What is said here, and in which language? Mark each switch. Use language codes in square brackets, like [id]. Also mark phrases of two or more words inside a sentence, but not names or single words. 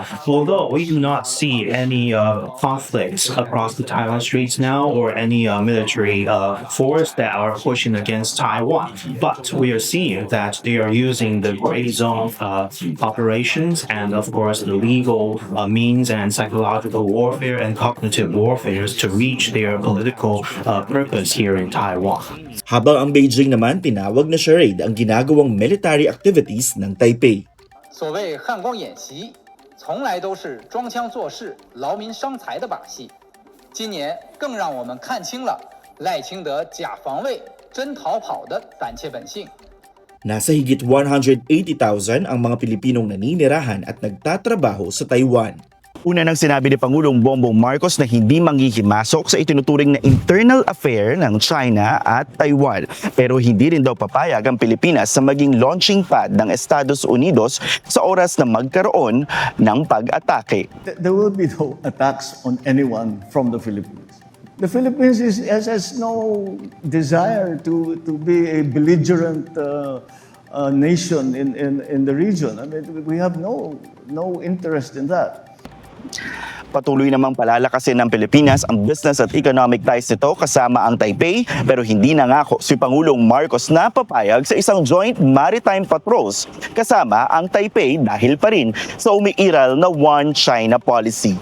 [en] Although we do not see any conflicts across the Taiwan Straits now or any military force that are pushing against Taiwan, but we are seeing that they are using the gray zone operations and of course the legal means and psychological warfare and cognitive warfare to reach their political purpose here in Taiwan. [tl] Habang ang Beijing naman tinawag na charade ang ginagawang [en] military activities [tl] ng Taipei. [zh] 所谓汉光演习，从来都是装腔作势、劳民伤财的把戏。今年更让我们看清了赖清德假防卫、真逃跑的胆怯本性。 [tl] Nasa higit 180,000 ang mga Pilipinong naninirahan at nagtatrabaho sa Taiwan. Una nang sinabi ni Pangulong Bongbong Marcos na hindi manghihimasok sa itinuturing na [en] internal affair [tl] ng China at Taiwan. Pero hindi rin daw papayag ang Pilipinas sa maging [en] launching pad [tl] ng Estados Unidos sa oras na magkaroon ng pag-atake. [en] There will be no attacks on anyone from the Philippines. The Philippines has no desire to be a belligerent nation in the region. I mean, we have no interest in that. [tl] Patuloy namang palalakasin ng Pilipinas ang business at [en] economic ties [tl] nito kasama ang Taipei, pero hindi nangako si Pangulong Marcos na papayag sa isang [en] joint maritime patrols [tl] kasama ang Taipei dahil pa rin sa umiiral na [en] One China policy.